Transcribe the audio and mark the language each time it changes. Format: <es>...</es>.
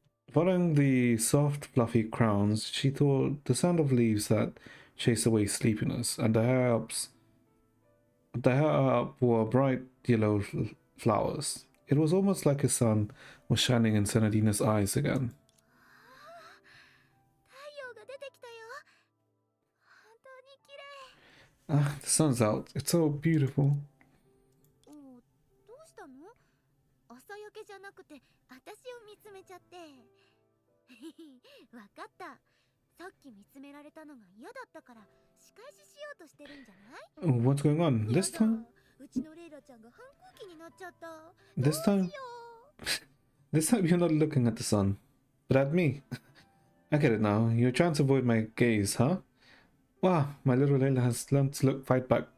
<en>Following the soft, fluffy crowns, she thought the sound of leaves that chased away sleepiness, and the hair up were bright yellow flowers. It was almost like the sun was shining in Senadina's eyes again.</en> <ja>太陽が出てきたよ本当に綺麗</ja> <en>Ah, the sun's out. It's so beautiful.</en> <ja>おどうしたの朝焼けじゃなくて私を見つめちゃってわかったさっき見つめられたのが嫌だったから仕返ししようとしてるんじゃない</ja> <en>Oh, what's going on? This</en> <ja>やだ</ja> <en>time?</en> <ja>うちのレイラちゃんが反抗期になっちゃった</ja> <en>This time?</en> <ja>どうしよ</ja> <en>This time you're not looking at the sun, but at me. I get it now. You're trying to avoid my gaze, huh? Wow, my little Layla has learned to fight back.</en>